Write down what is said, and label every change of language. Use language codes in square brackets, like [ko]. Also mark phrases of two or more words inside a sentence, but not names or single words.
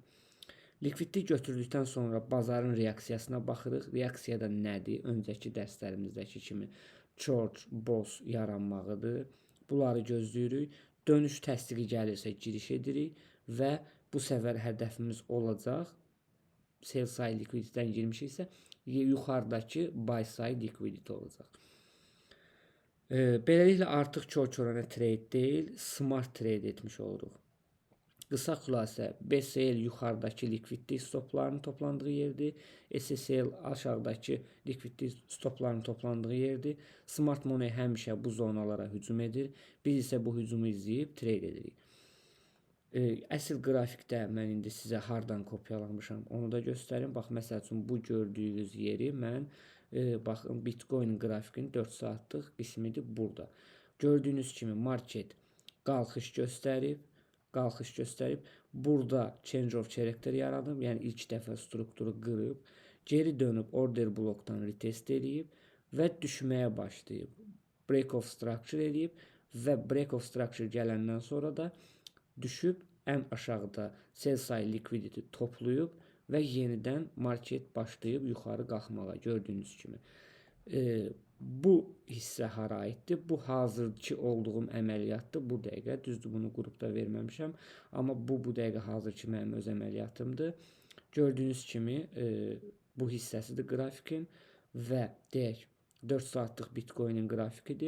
[az] Likvidlik götürdükdən sonra bazarın reaksiyasına baxırıq. Reaksiya da nədir? Öncəki dərslərimizdəki kimi short, boss yaranmağıdır. Bunları gözləyirik. Dönüş təsdiqi gəlirsə giriş edirik və bu səfər hədəfimiz olacaq. [en] Sell side liquidity-dən [az] girmişiksə yuxarıdakı [en] buy side liquidity [az] olacaq. Beləliklə artıq kör-körənə trade deyil, [en] smart trade [az] etmiş oluruq. Qısa xülasə, BSL yuxarıdakı likvidlik stoplarının toplandığı yerdir. SSL aşağıdakı likvidlik stoplarının toplandığı yerdir. [en] Smart money [az] həmişə bu zonalara hücum edir. Biz isə bu hücumu izləyib trade edirik. Əsl qrafikdə mən indi sizə hardan kopyalamışam, onu da göstərim. Bax, məsəl üçün bu gördüyünüz yeri mən, baxın, Bitcoin qrafikinin 4 saatlıq qismidir burada. Gördüyünüz kimi market qalxış göstərib. Burada [en] change of character [az] yaradıb, yəni ilk dəfə strukturu qırıb, geri dönüb order blokdan retest edib və düşməyə başlayıb. [en] Break of structure [az] edib və [en] break of structure [az] gələndən sonra da düşüb ən aşağıda [en] sell side liquidity [az] toplayıb və yenidən market başlayıb yuxarı qalxmağa gördüyünüz kimi. Bu hissə hara aiddir? Bu hazırki olduğum əməliyyatdır. Bu dəqiqə düzdür, bunu qrupda verməmişəm, amma bu dəqiqə hazırki mənim öz əməliyyatımdır. Gördüyünüz kimi bu hissəsidir qrafikin və deyək 4 saatlıq Bitcoin'in grafikidir.